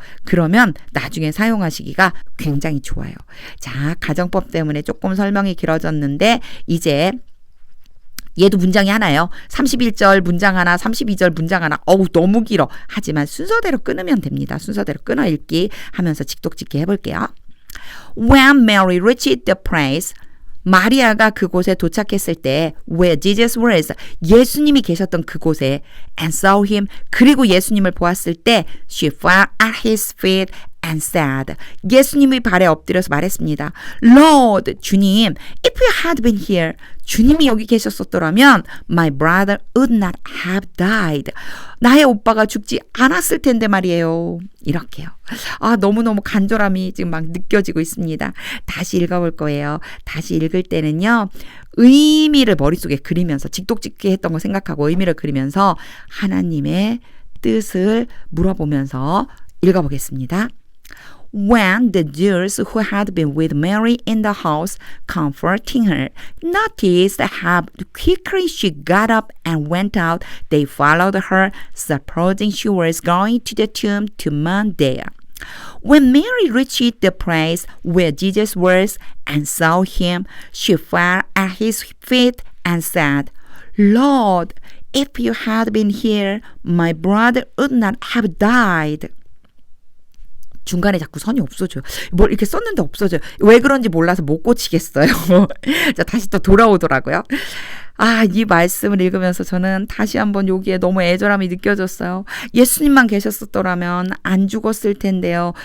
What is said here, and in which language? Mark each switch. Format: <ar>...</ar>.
<ko>그러면 나중에 사용하시기가 굉장히 좋아요. 자, 가정법 때문에 조금 설명이 길어졌는데 이제 얘도 문장이 하나예요. 31절 문장 하나, 32절 문장 하나. 너무 길어. 하지만 순서대로 끊으면 됩니다. 순서대로 끊어 읽기 하면서 직독짓기 해볼게요.</ko> <en>When Mary reached the place,</en> <ko>마리아가 그곳에 도착했을 때</ko> <en>where Jesus was,</en> <ko>예수님이 계셨던 그곳에</ko> <en>and saw him,</en> <ko>그리고 예수님을 보았을 때</ko> <en>she fell at his feet and said,</en> <ko>예수님의 발에 엎드려서 말했습니다.</ko> <en>Lord,</en> <ko>주님,</ko> <en>if you had been here,</en> <ko>주님이 여기 계셨었더라면</ko> <en>my brother would not have died.</en> <ko>나의 오빠가 죽지 않았을 텐데 말이에요. 이렇게요. 너무너무 간절함이 지금 막 느껴지고 있습니다. 다시 읽어볼 거예요. 다시 읽을 때는요. 의미를 머릿속에 그리면서 직독짓기 했던 거 생각하고 의미를 그리면서 하나님의 뜻을 물어보면서 읽어보겠습니다.</ko> <en>When the Jews who had been with Mary in the house, comforting her, noticed how quickly she got up and went out, they followed her, supposing she was going to the tomb to mourn there. When Mary reached the place where Jesus was and saw him, she fell at his feet and said, Lord, if you had been here, my brother would not have died.</en> <ko>중간에 자꾸 선이 없어져요. 뭘 이렇게 썼는데 없어져요. 왜 그런지 몰라서 못 고치겠어요. 자, 다시 또 돌아오더라고요. 이 말씀을 읽으면서 저는 다시 한번 여기에 너무 애절함이 느껴졌어요. 예수님만 계셨었더라면 안 죽었을 텐데요.</ko>